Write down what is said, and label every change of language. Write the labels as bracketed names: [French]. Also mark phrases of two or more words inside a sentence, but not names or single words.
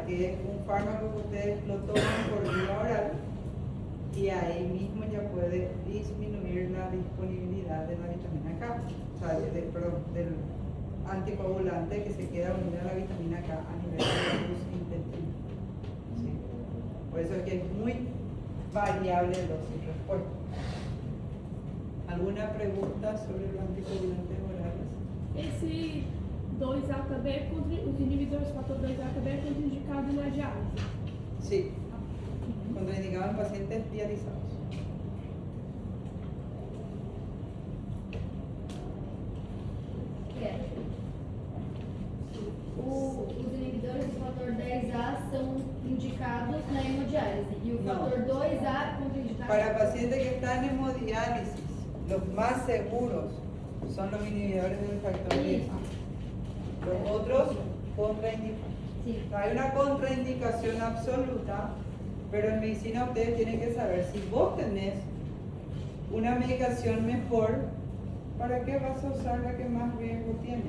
[Spanish] Que es un fármaco que ustedes lo toman por vía oral y ahí mismo ya puede disminuir la disponibilidad de la vitamina K, o sea, del anticoagulante que se queda unido a la vitamina K a nivel de los intestinos. ¿Sí? Por eso es que es muy variable el dosis respuesta. ¿Alguna pregunta sobre los anticoagulantes orales? [Portuguese] Esse 2A também é os inibidores do fator 2A também é contraindicado na diálise. [Spanish] Sí, contraindicado en pacientes dializados. [Portuguese] Os inibidores do fator 10A são indicados na hemodiálise e o [Spanish] No. [Portuguese] fator 2A é contraindicado. [Spanish] Para pacientes que están en hemodiálisis, los más seguros son los inhibidores del factor 10A. Los otros contraindicados. Sí. Hay una contraindicación absoluta, pero en medicina ustedes tienen que saber si vos tenés una medicación mejor, ¿para qué vas a usar la que más riesgo tiene?